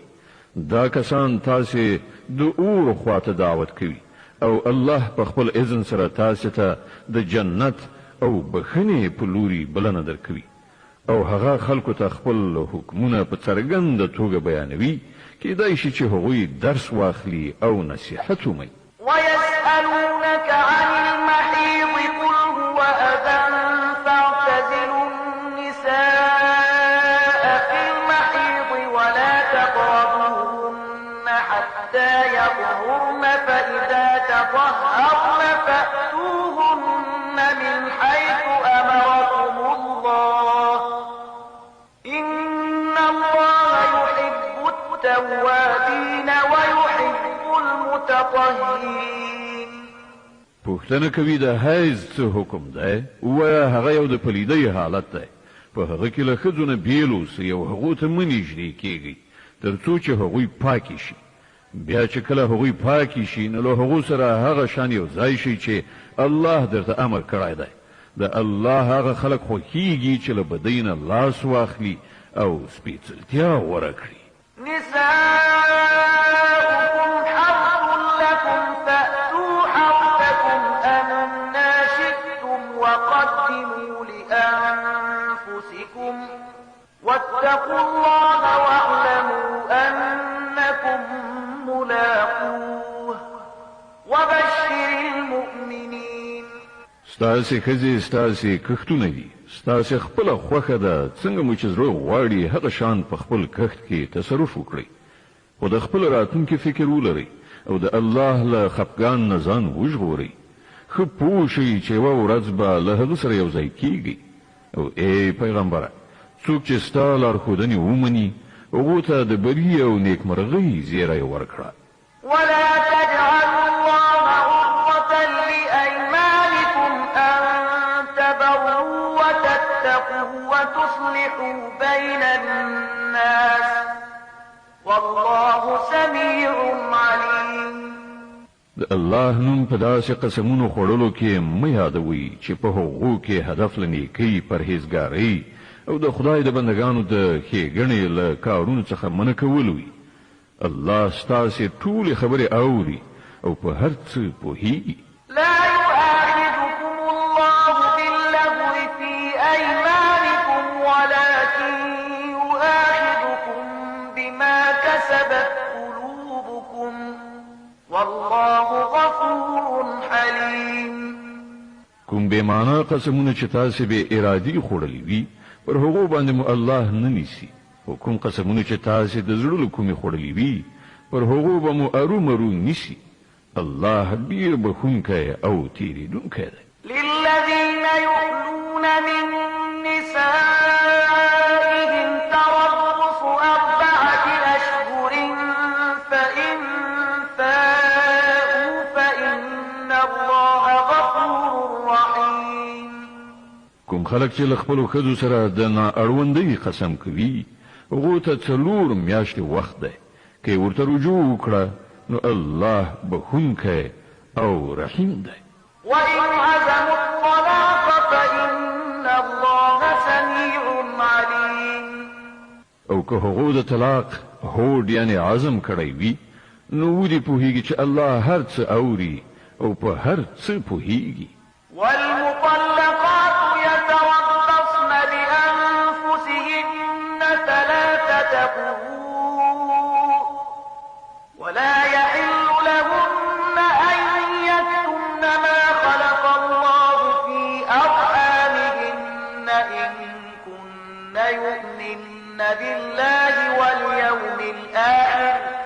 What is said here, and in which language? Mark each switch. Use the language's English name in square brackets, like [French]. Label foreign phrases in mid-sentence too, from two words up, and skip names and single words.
[Pashto] دا کسان تاسې د اور خواته دعوت کوي او الله په خپل اذن سره تاسې ته د جنت او بخښنې په لوري بلنه درکوي او هغه خلکو ته خپل حکمونه په څرګنده توګه بیانوي. کیدای شي چې هغوی درس واخلي او نصیحت ومني. [Arabic] ويسألونك عن المحيض قل هو أذى فاعتزلوا النساء في المحيض ولا تقربوهن حتى يطهرن فإذا تطهرن فأتوهن من حيث أمركم الله إن الله يحب التوابين ويحب المتطهرين. [Pashto] پوښتنه کوي د حیض څه حکم دی؟ وایا هغه یو د پلیدۍ حالت دی. په هغه کې له ښځو نه بیل اوسئ او هغو ته مه نږدې کیږئ تر څو چې هغوی پاکې شي. بیا چې کله هغوی پاکی شي نو له هغو سره هغه شان یو ځای شي چې الله درته امر کړی دی. د الله هغه خلک خوښیږي چې له بدۍ نه لاس واخلي او سپېڅلتیا غوره کړي. [Arabic] نساؤكم حرث لكم فأتوا حرثكم أنا شئتم وقدموا لأنفسكم واتقوا الله واعلموا أنكم ملاقوه وبشر المؤمنين. [Pashto] ستاسې ښځې ستاسې کښتونه دي، ستاسې خپله خوښه ده، څنګه مو چې زړه غواړي هغه شان په خپل کښت کې تصرف وکړئ، خو د خپل راتلونکي فکر ولرئ او د الله له خفګان نه ځان وژغورئ. ښه پوه شئ چې یوه ورځ به له هغه سره یو ځای کیږئ. او ای پیغمبره، څوک چې ستا لارښودنې ومني هغو ته د بري او نیکمرغۍ زیری ورکړه. [Arabic] ولا تجعلوا الله عرضة لأيمانكم أن تبروا وتتقوا وتصلحوا بين الناس والله سميع عليم. [Pashto] د الله نوم په داسې قسمونو خوړلو کې مه یادوئ چې په هغو کې هدف له نیکۍ، پرهیزګارۍ او د خدای د بندگانو د ښېګڼې له کارونو څخه منع کول وي. الله ستاسې ټولې خبرې اوري او په هر څه پوهیږي. [Arabic] لا يؤاخذكم الله باللغو في أيمانكم ولكن يؤاخذكم بما كسبت قلوبكم والله غفور حليم. [Pashto] کوم بې معنا قسمونه چې تاسې بې ارادي خوړلي وي پر هغو باندې مو الله نه نیسي، او کوم قسمونه چې تاسې د زړه له کومې خوړلي وي پر هغو به مو ارومرو نیسي. الله ډېر بخښونکی او تېرېدونکی دی. [Arabic] للذين يؤلون من نسائهم تربص 4 أشهر فإن فاءوا فإن الله غفور رحيم. [Pashto] کوم خلک چې له خپلو ښځو سره د نااړوندۍ قسم کوي هغو ته 4 میاشتې وخت دی. که یې ورته رجوع وکړه نو الله بخښونکی او رحیم دی. [Arabic] وإن عزموا الطلاق فإن الله سميع عليم. [Pashto] او که هغو د طلاق هوډ یعنی عزم کړی وي نو ودې پوهیږي چې الله هر څه اوري او په هر څه پوهیږي. [Arabic] والمطلقات يتربصن بأنفسهن 3 قروء ولا يحل لهن أن يكتمن ما خلق الله في أرحامهن إن كن يؤمن بالله واليوم الآخر